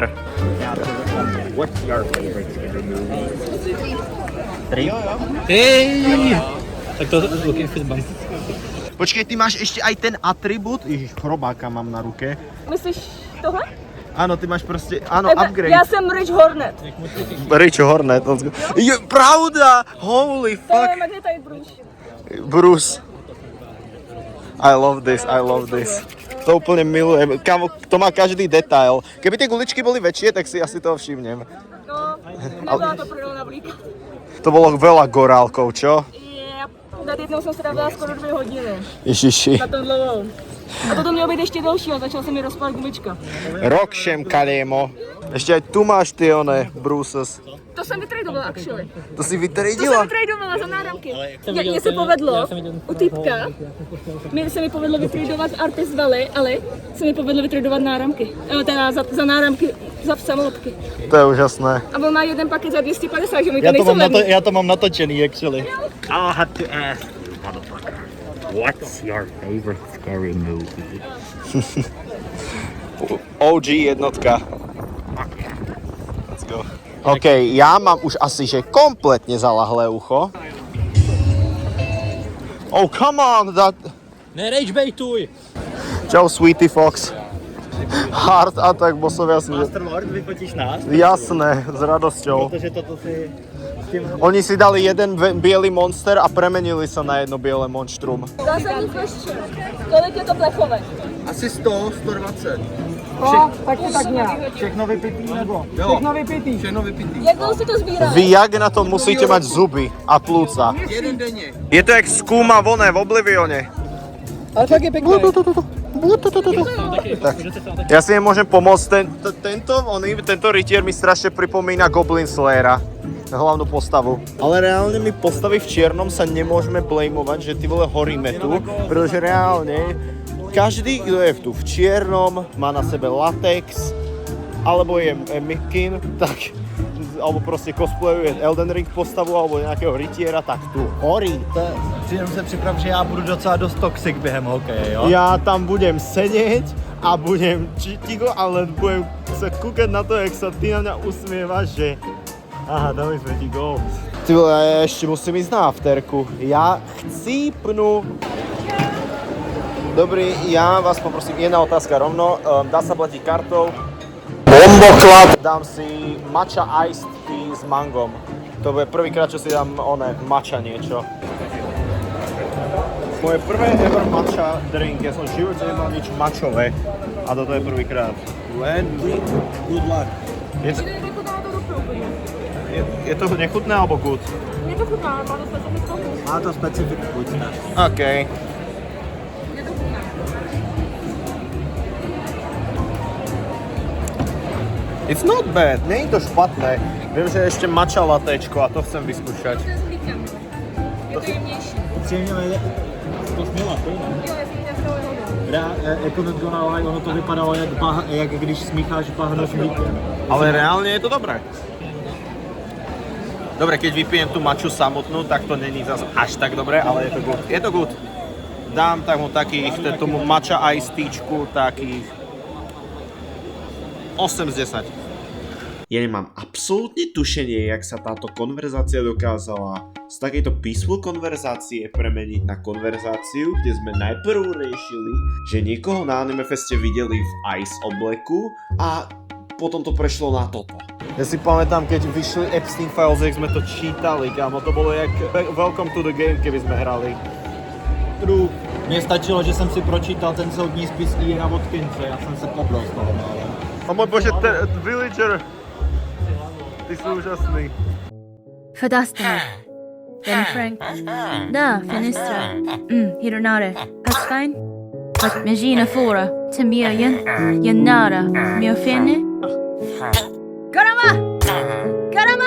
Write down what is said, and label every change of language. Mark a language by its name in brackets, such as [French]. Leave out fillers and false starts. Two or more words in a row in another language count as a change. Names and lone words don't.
[English] What's your favorite scary movie? Hej! Tak to look if it's [Slovak] Počkej, ty máš ešte aj ten atribút? Ježiš, chrobáka mám na ruke. [Czech] Myslíš tohle? [Slovak] Áno, ty máš proste, áno, upgrade. [Czech] Já jsem Rich Hornet. [English] Rich Hornet, let's go. [Slovak] Je, pravda! [English] Holy [Slovak] To [English] fuck. [Slovak] je Magnetite Bruce. [English] Bruce. I love this, I love this. [Slovak] To úplne milujem. Kámo, to má každý detail. Keby tie guličky boli väčšie, tak si asi toho všimnem. [Czech] No, nebyla to prdel na blíka. [Slovak] To bolo veľa gorálkov, čo? [Czech] Nad jednou jsem strávila skoro 2 hodiny. Ježiši. Na tom dlouhou. A toto mělo být ještě delší, ale začala se mi rozpadat gumička. Rokshem, kaliemo. [Slovak] Ešte aj tu máš tie one, Bruces. [Czech] To jsem vytradovala, actually. [Slovak] To si [Czech] To [Slovak] vytradila? [Czech] jsem vytradovala za náramky. Mně se povedlo, u týpka, se mi povedlo vytradovat Artist Valley, ale se mi povedlo vytradovat náramky. Teda za náramky, za samolepky. [Slovak] To je úžasné. [Czech] A on má jeden paket za 250, že mi to nejsou levný. Já to mám natočený, actually. [English] I'll have to ask, motherfucker, what's your favorite scary movie? [Slovak] OG jednotka. [English] Let's go. [Slovak] OK, ja mám už asi, že kompletne zalahlé ucho. [English] Oh, come on, that... [Slovak] Neragebejtuj! Čau, Sweetie Fox. Heart Attack, bossovia si... Master Lord, vyfotíš nás? Jasné, s radosťou. Protože toto si... Oni si dali jeden biely monster a premenili sa na jedno biele monštrum. [Czech] Zásadní question. Kolik je to plechové? Asi 100, 120. No, tak je tak nějak. Všechno vypitý nebo? Všechno vypitý. Všechno vypitý. Jak dlouho si to sbírali? [Slovak] Vy jak na to musíte mať zuby a plúca? [Czech] Jeden denně. [Slovak] Je to jak skúma voné v Oblivione. Ale tak je pekné. Tak, ja si nemôžem pomôcť. Tento rytier mi strašne pripomína Goblin Slayera. Hlavnú postavu. Ale reálne my postavy v čiernom sa nemôžeme blamovať, že ty vole horíme tu, pretože reálne každý, kto je tu v čiernom, má na sebe latex, alebo je mikin, tak alebo proste cosplayuje Elden Ring postavu alebo nejakého rytiera, tak tu horí. [Czech] Jenom se připrav, že já budu docela dost toxic během hokeje, jo? [Slovak] Ja tam budem sedieť a budem ticho, ale budem sa kúkať na to, jak sa ty na mňa usmievaš, že aha, dali sme ti gól. Ty vole, ja ešte musím ísť na afterku. Ja chcípnu. Dobrý, ja vás poprosím, jedna otázka rovno. Dá sa platiť kartou? Bomboklad! Dám si [English] matcha iced tea [Slovak] s mangom. To bude prvýkrát, čo si dám matcha niečo. Moje prvé [English] ever matcha drink, [Slovak] ja som v živote nemal nič matchové a toto je prvýkrát. [English] Good luck. [Slovak] Je to nechutné alebo good? [Czech] Mně to chutná, má to specifickou chuť. [Slovak] Má to specifiku chuť. OK. [Czech] Mně to chutná. [English] It's not bad, [Slovak] nie je to špatné. Viem, že je ešte matcha latečko a to chcem vyskúšať. [Czech] To je s mlíkem. Je to jemnější. Příjemně to směla, to Jo, je to hodně. jako McDonald's, ono to vypadalo jak když smícháš bahno s mlíkem. [Slovak] Ale reálne je to dobré. Dobre, keď vypijem tú matchu samotnú, tak to není zase až tak dobré, ale je to good. Je to good. Dám tam takých, tomu matcha iced teačku, takých 8 z 10. Ja nemám absolútne tušenie, jak sa táto konverzácia dokázala z takejto peaceful konverzácie premeniť na konverzáciu, kde sme najprv riešili, že niekoho na Anime Feste videli v Ice obleku a potom to prešlo na toto. Ja si pamätám, keď vyšli Epstein Files, jak sme to čítali, kámo, to bolo jak Welcome to the Game, keby sme hrali. True. [Czech] Mně stačilo, že jsem si pročítal ten soudní spis Iana Watkinse, já jsem se poblil z toho, ale... [Slovak] O môj bože, Villager, ty sú úžasný. Fadastane. Ben Frank. Da, Finistra. Hironare. Asfine. Att Megina Fora. Timia Yanara. Miofene. Garama! Garama!